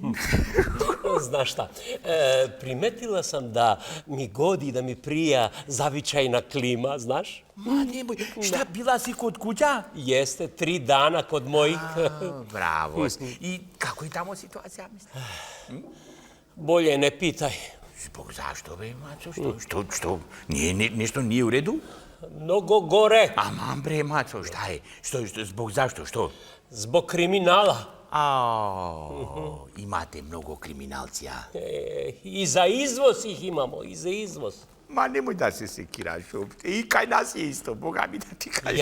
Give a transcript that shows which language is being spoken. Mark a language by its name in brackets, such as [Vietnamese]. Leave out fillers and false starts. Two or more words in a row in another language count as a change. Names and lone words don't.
[Serbian] Знаеш шта, приметила сам да ми годи, да ми прија завичајна клима, знаеш? Ма, немој, шта била си код куќа? Јесте 3 дана код моих. Браво. И како е тамо ситуација, мисли? Болje не питај. Због зашто, бе, Мацо? Што? Нешто nije u redu? Много горе. Аман, бре, Мацо, шта е? Због зашто, што? Због криминала. [Macedonian] Имате многу криминалци, а? [Serbian] И за извоз их имамо, и за извоз. [Macedonian] Ма немој да се секираш опте. И кај нас е исто, Бога ми да ти кажем.